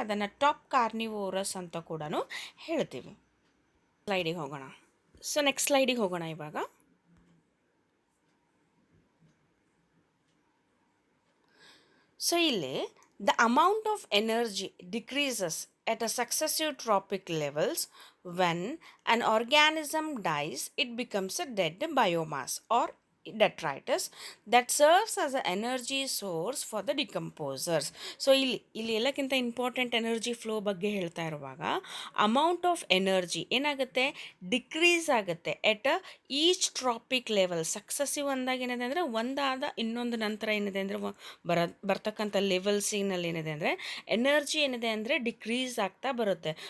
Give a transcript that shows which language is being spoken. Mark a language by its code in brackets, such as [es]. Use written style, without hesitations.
[kn] ಅದನ್ನು top carnivorous ಅಂತ ಕೂಡ ಹೇಳ್ತೀವಿ. ಸ್ಲೈಡಿಗೆ ಹೋಗೋಣ. ಸೊ ನೆಕ್ಸ್ಟ್ ಸ್ಲೈಡಿಗೆ ಹೋಗೋಣ ಇವಾಗ. ಸೊ ಇಲ್ಲಿ [en] The amount of energy decreases at a successive trophic levels. When an organism dies, it becomes a dead biomass or detritus that serves as an energy source for the decomposers. [kn] So ಇಲ್ಲಿ ಎಲ್ಲಕ್ಕಿಂತ important energy flow ಬಗ್ಗೆ ಹೇಳ್ತಾ ಇರುವಾಗ [en] amount of energy [kn] ಏನಾಗುತ್ತೆ, decrease ಆಗುತ್ತೆ [en] At each trophic level. [kn] Successive ಅಂದಾಗ ಏನಿದೆ ಅಂದರೆ ಒಂದಾದ ಇನ್ನೊಂದು ನಂತರ ಏನಿದೆ ಅಂದರೆ ಬರ್ತಕ್ಕಂಥ ಲೆವೆಲ್ಸಿನಲ್ಲಿ ಏನಿದೆ ಅಂದರೆ ಎನರ್ಜಿ ಏನಿದೆ ಅಂದರೆ ಡಿಕ್ರೀಸ್ ಆಗ್ತಾ ಬರುತ್ತೆ.